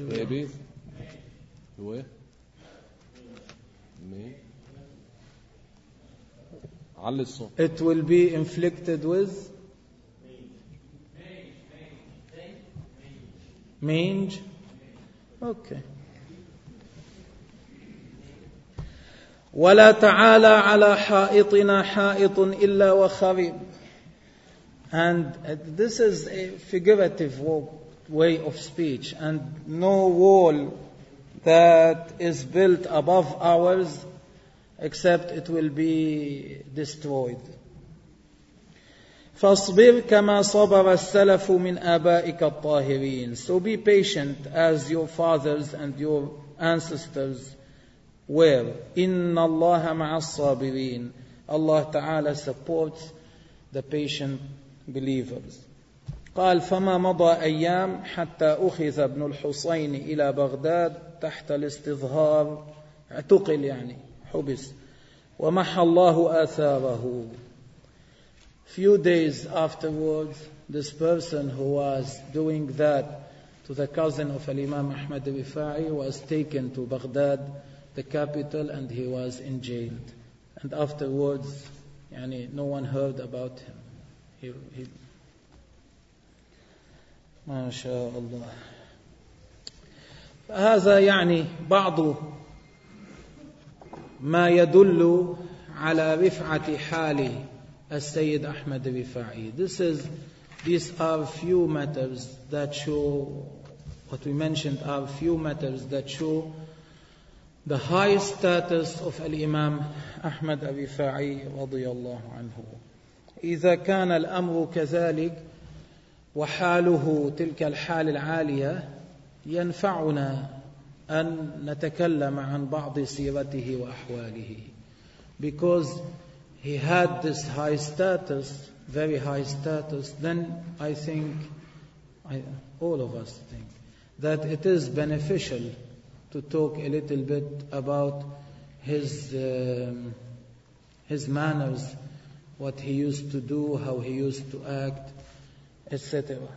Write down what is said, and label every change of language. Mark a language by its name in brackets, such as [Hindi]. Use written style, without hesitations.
[English] Maybe. Where? Me. Al son. It will be inflicted with mange. Okay. [Arabic] ولا تعالى على حائطنا حائط إلا وخريب. [English] And this is a figurative way of speech. And no wall that is built above ours, except it will be destroyed. [Arabic] فاصبر كما صبر السلف من آبائك الطاهرين. [English] So be patient as your fathers and your ancestors were. [Arabic] إِنَّ اللَّهَ مَعَ الصَّابِرِينَ. [English] Allah Ta'ala supports the patient believers. [Arabic] قال فَمَا مَضَى أَيَّامٍ حَتَّى أُخِذَ ابْنُ الْحُصَيْنِ إِلَى بَغْدَادٍ تَحْتَ الْإِسْتِظْهَارِ. اعتقل يعني حبس. وَمَحَ اللَّهُ آثَارَهُ. [English] Few days afterwards, this person who was doing that to the cousin of Imam Ahmad Rifa'i was taken to Baghdad, the capital, and he was in jail. And afterwards, يعني no one heard about him. [Arabic] He ما شاء الله. فهذا يعني بعض ما يدل على رفعة حال السيد أحمد الرفاعي. [English] These are few matters that show what we mentioned are few matters that show the high status of Al-Imam Ahmad Ar-Rifa'i [Arabic] رضي الله عنه. إذا كان الأمر كذلك وحاله تلك الحال العالية ينفعنا أن نتكلم عن بعض سيرته وأحواله. [English] Because he had this high status, very high status, then I think, all of us think, that it is beneficial to talk a little bit about his manners, what he used to do, how he used to act, etc.